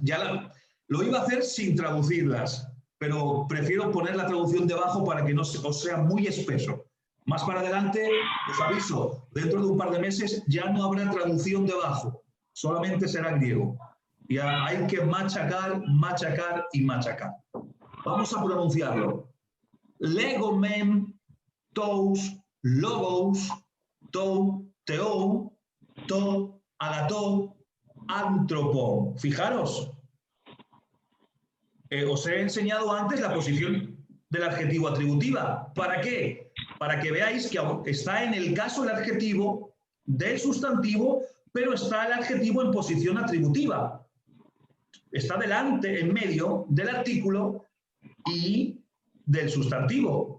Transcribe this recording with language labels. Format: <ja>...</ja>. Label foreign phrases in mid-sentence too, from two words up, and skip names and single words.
<es>Lo iba a hacer sin traducirlas, pero prefiero poner la traducción debajo para que no os sea muy espeso. Más para adelante, os aviso, dentro de un par de meses ya no habrá traducción debajo, solamente será griego. Y hay que machacar, machacar y machacar. Vamos a pronunciarlo.</es> <el>λέγομεν τοὺς λόγους τοῦ θεοῦ τῷ ἀγαθῷ ἀνθρώπῳ.</el> <es>Fijaros, os he enseñado antes la posición del adjetivo atributiva. ¿Para qué? Para que veáis que está en el caso el adjetivo del sustantivo, pero está el adjetivo en posición atributiva. Está delante, en medio del artículo y del sustantivo.</es>